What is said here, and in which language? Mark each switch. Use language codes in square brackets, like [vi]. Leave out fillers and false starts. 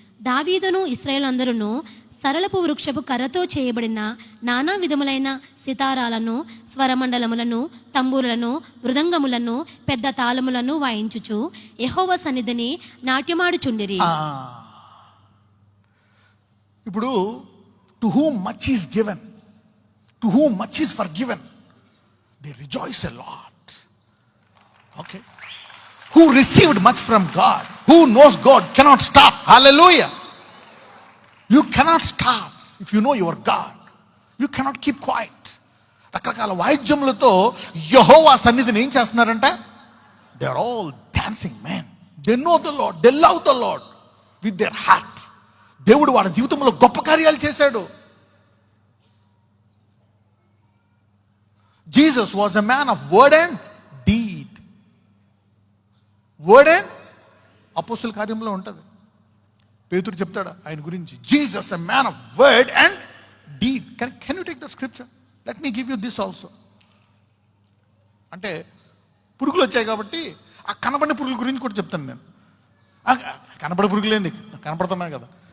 [te] దావీదును ఇశ్రాయేలందరూ సరళపు వృక్షపు కర్రతో చేయబడిన నానా విధములైన సితారాలను, స్వరమండలములను, తంబూరులను, మృదంగములను, పెద్ద తాళములను వాయించుచు యెహోవా సన్నిధిని నాట్యమాడుచుండిరి. ఇప్పుడు [en] To whom much is given, to whom much is forgiven, they rejoice a lot. Okay, who received much from God, who knows God cannot stop. Hallelujah. You cannot stop if you know your God. You cannot keep quiet. [te] రకరకాల వాయిద్యములతో యెహోవా సన్నిధిని ఏం చేస్తున్నారంటే, [en] they are all dancing men. They know the Lord, they love the Lord with their heart. [te] దేవుడు వాళ్ళ జీవితంలో గొప్ప కార్యాలు చేశాడు. [en] Jesus was a man of word and deed. [te] Word and అపోస్తుల కార్యంలో ఉంటుంది. పేతురు చెప్తాడు ఆయన గురించి, [en] Jesus a man of word and deed. Can you take the scripture? Let me give you this also. [te] అంటే పురుగులు వచ్చాయి కాబట్టి ఆ కనబడిన పురుగుల గురించి కూడా చెప్తాను నేను. కనబడే పురుగులేంది, కనపడుతున్నాయి కదా.